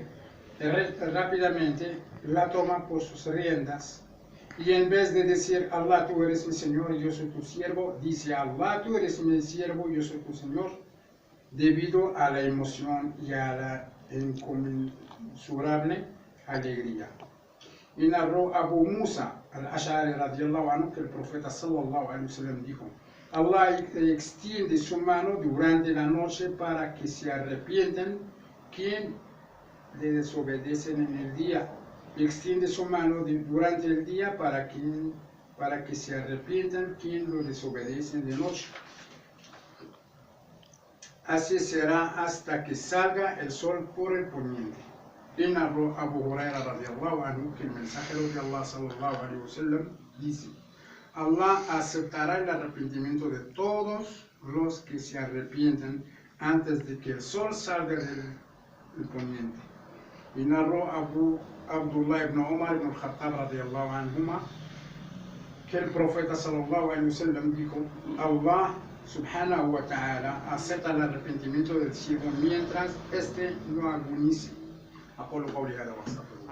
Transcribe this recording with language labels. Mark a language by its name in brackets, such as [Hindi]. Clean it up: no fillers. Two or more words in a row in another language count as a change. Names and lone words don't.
[Spanish] Rápidamente la toma por sus riendas y en vez de decir: Allah, tú eres mi Señor y yo soy tu siervo, dice: Allah, tú eres mi siervo y yo soy tu Señor, debido a la emoción y a la inconmensurable alegría. Y narró Abu Musa al-Ash'ari [Arabic] رضي الله عنه [Spanish] que el profeta [Arabic] صلى الله عليه وسلم [Spanish] dijo: Allah extiende su mano durante la noche para que se arrepientan quien le desobedecen en el día. Extiende su mano durante el día para que se arrepientan quien lo desobedecen de noche. Así será hasta que salga el sol por el poniente. Y narró Abu Huraira [Arabic] رضي الله عنه [Spanish] que el mensajero de Allah [Arabic] صلى الله عليه وسلم [Spanish] dice: Allah aceptará el arrepentimiento de todos los que se arrepientan antes de que el sol salga del poniente. Y narró Abu Abdullah ibn Umar ibn al-Khattab [Arabic] رضي الله عنهما [Spanish] que el profeta [Arabic] صلى الله عليه وسلم [Spanish] dijo: Allah [Arabic] سبحانه وتعالى [Spanish] acepta el arrepentimiento del ciego mientras este no agonice. [Arabic] أقول قولي هذا وأستغفر